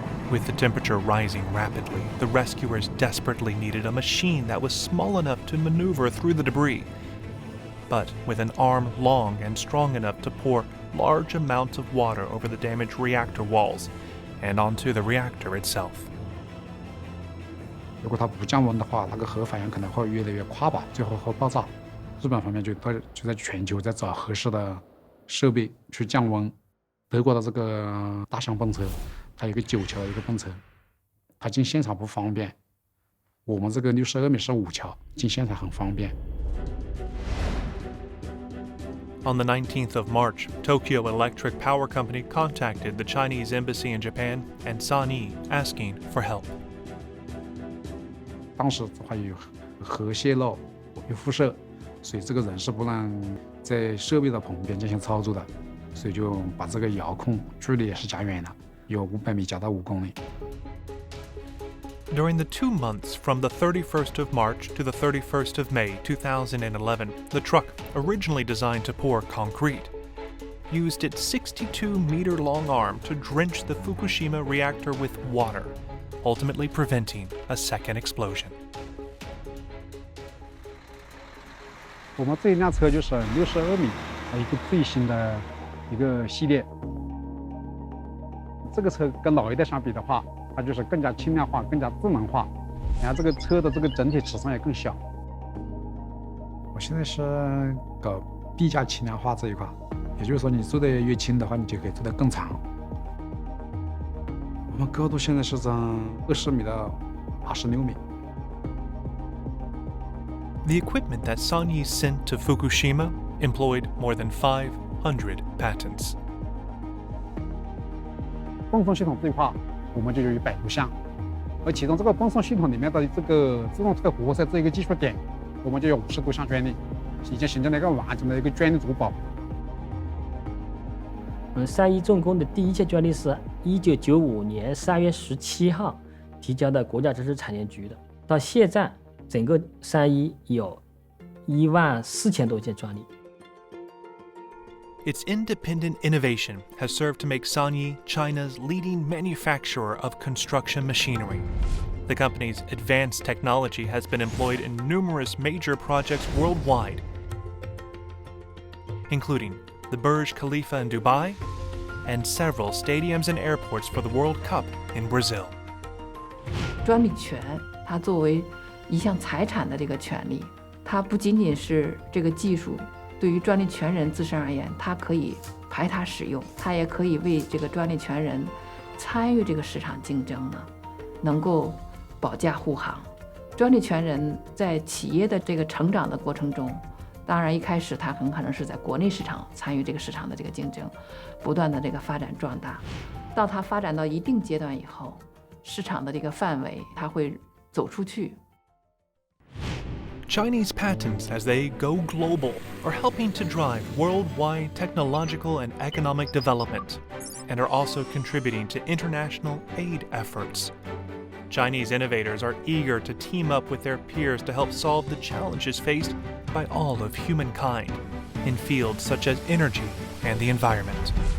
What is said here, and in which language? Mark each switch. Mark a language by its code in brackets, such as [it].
[en] With the temperature rising rapidly, the rescuers desperately needed a machine that was small enough to maneuver through the debris, but with an arm long and strong enough to pour large amounts of water over the damaged reactor walls and onto the reactor itself. [zh] 如果它不降温的话，那个核反应可能会越来越快吧，最后会爆炸。日本方面就在全球在找合适的设备去降温。德国的这个大象泵车，它有个9桥一个泵车，它进现场不方便。我们这个62米是5桥，进现场很方便。 [en] On the 19th of March, Tokyo Electric Power Company contacted the Chinese embassy in Japan and Sani asking for help. [zh] 当时的话有核泄漏、有辐射，所以这个人是不能在设备的旁边进行操作的，所以就把这个遥控距离也是加远了，由500米加到5公里。 [en] During the 2 months from the 31st of March to the 31st of May 2011, the truck, originally designed to pour concrete, used its 62-meter-long arm to drench the Fukushima reactor with water, ultimately preventing a second explosion. [zh] 我们这一辆车就是62米，一个最新的一个系列。这个车跟老一代相比的话，它就是更加轻量化、更加智能化，然后这个车的这个整体尺寸也更小。我现在是搞臂架轻量化这一块，也就是说你做的越轻的话，你就可以做得更长。我们高度现在是在20米到86米。 [en] The equipment that Sanyi sent to Fukushima employed more than 500 patents. [zh] 泵送系统这一块，我们就有100多项，而其中这个泵送系统里面的这个自动退活塞这一个技术点，我们就有50多项专利，已经形成了一个完整的一个专利主保。三一重工的第一届专利是1995年3月17号提交到国家知识产权局的，到现在整个三一有14000多件专利。 [en] Its independent innovation has served to make Sanyi China's leading manufacturer of construction machinery. The company's advanced technology has been employed in numerous major projects worldwide, including the Burj Khalifa in Dubai and several stadiums and airports for the World Cup in Brazil. [zh] 专利权它作为一项财产的这个权利，它不仅仅是这个技术。对于专利权人自身而言，它可以排他使用，它也可以为这个专利权人参与这个市场竞争呢，能够保驾护航。专利权人在企业的这个成长的过程中，当然一开始他很可能是在国内市场参与这个市场的这个竞争，不断的这个发展壮大，到它发展到一定阶段以后，市场的这个范围它会走出去。 [en] Chinese patents, as they go global, are helping to drive worldwide technological and economic development, and are also contributing to international aid efforts. Chinese innovators are eager to team up with their peers to help solve the challenges faced by all of humankind in fields such as energy and the environment.